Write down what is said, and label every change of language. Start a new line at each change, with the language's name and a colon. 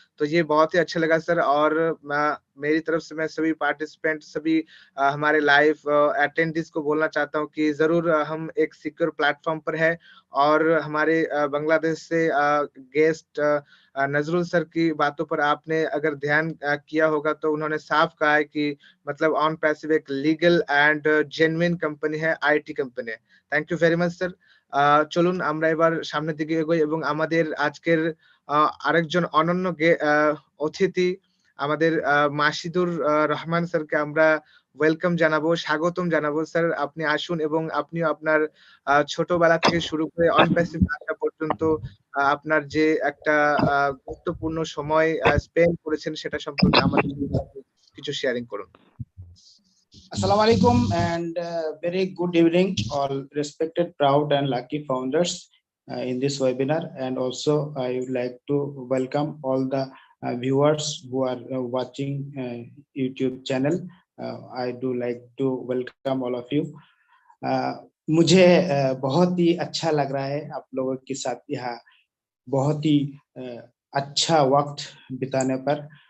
Hindi: तो ये बहुत ही अच्छा लगा सर, और मेरी तरफ से मैं सभी पार्टिसिपेंट, सभी हमारे लाइव अटेंडीज को बोलना चाहता हूँ कि ज़रूर हम एक सिक्योर प्लेटफ़ॉर्म पर हैं, और हमारे बांग्लादेश से गेस्ट नज़रुल सर की बातों पर आपने अगर ध्यान किया होगा तो उन्होंने साफ कहा है कि मतलब ऑन पैसिव एक लीगल एंड জেনুইন কোম্পানি है, IT company.
English: Thank you very much sir.
Bangla: চলুন আমরা এবার সামনের দিকে এগোই এবং আমাদের আজকের আরেকজন অনন্য অতিথি আমাদের মাসিদুর রহমান স্যারকে আমরা ওয়েলকাম জানাবো, স্বাগতম জানাবো। স্যার আপনি আসুন এবং আপনিও আপনার ছোটবেলা থেকে শুরু করে অন প্যাসিভ আসা পর্যন্ত আপনার যে একটা গুরুত্বপূর্ণ সময় স্পেন্ড করেছেন সেটা সম্পর্কে আমাদের কিছু শেয়ারিং করুন।
English: Assalamu alaikum and very good evening, all respected, proud, and lucky founders in this webinar. And also, I would like to welcome all the viewers who are watching YouTube channel. I do like to welcome all of you.
Hindi: मुझे बहुत ही अच्छा लग रहा है आप लोगों के साथ यहाँ बहुत ही अच्छा वक्त बिताने पर।